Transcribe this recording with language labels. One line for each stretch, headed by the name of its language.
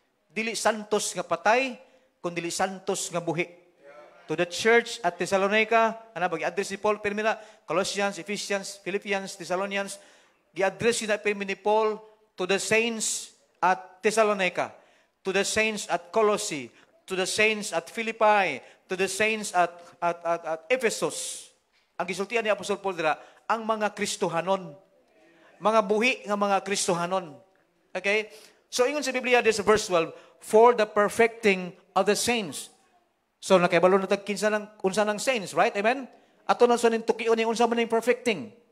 Cebuano: Dili santos nga patay, kundi santos nga buhi.
English: To the church at Thessalonica,
Cebuano: bagi-address ni Paul, permina,
English: Colossians, Ephesians, Philippians, Thessalonians, gi-address ni Paul to the saints at Thessalonica, to the saints at Colossae, to the saints at Philippi, to the saints at Ephesus.
Cebuano: Ang gisultian ni Apostol Paul dira, ang mga Kristohanon. Mga buhi nga mga Kristohanon.
English: Okay? So,
Cebuano: ingon sa Biblia,
English: this verse 12, for the perfecting of the saints.
Cebuano: So, nakibalo na tagkinsa unsa ng saints, right? Amen? Ato na sa nintukion ni unsa man ning perfecting.